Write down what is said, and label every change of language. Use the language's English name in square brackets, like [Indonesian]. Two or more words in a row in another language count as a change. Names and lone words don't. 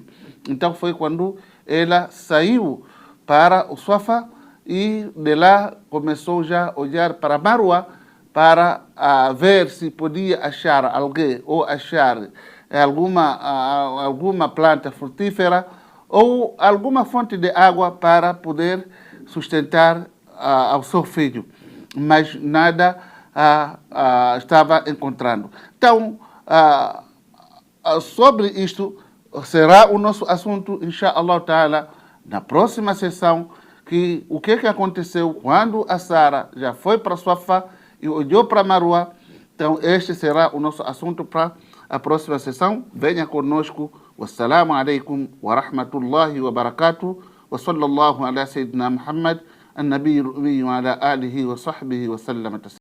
[Portuguese] Então foi quando ela saiu para o Safa e de lá começou já a olhar para Marwa para ver se podia achar alguém ou achar alguma planta frutífera ou alguma fonte de água para poder sustentar ao seu filho. Mas nada estava encontrando. Então, sobre isto, será o nosso assunto, [Arabic] إن شاء الله تعالى, [Portuguese] na próxima sessão, que o que aconteceu quando a Sara já foi para Safa e olhou para Marwa. Então, este será o nosso assunto para a próxima sessão. Venha conosco. [Arabic] والسلام عليكم ورحمة الله وبركاته. وصلى الله على سيدنا محمد, النبي الأمي وعلى آله وصحبه وسلم تسليما.